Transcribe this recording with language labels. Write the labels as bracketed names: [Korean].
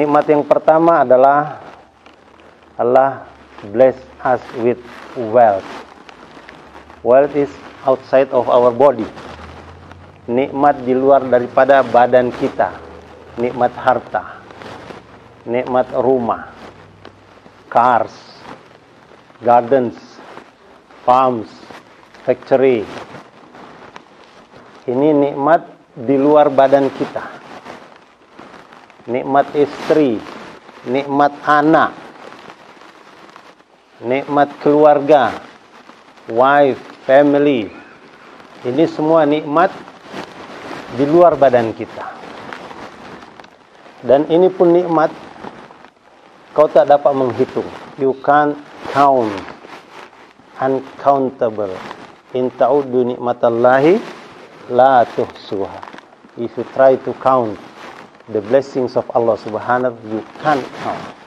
[Malay] Nikmat yang pertama adalah Allah [English] bless us with wealth. Wealth is outside of our body. [Malay] Nikmat di luar daripada badan kita. Nikmat harta, nikmat rumah, [English] cars, gardens, farms, factory. [Malay] Ini nikmat di luar badan kita. Nikmat istri, nikmat anak, nikmat keluarga, [English] wife, family. [Malay] Ini semua nikmat di luar badan kita. Dan ini pun nikmat kau tak dapat menghitung. [English] You can't count, uncountable. [Arabic] In ta'uddu nikmatallahi la tuhsuha. [English] If you try to count the blessings of Allah Subhanahu, you can't count.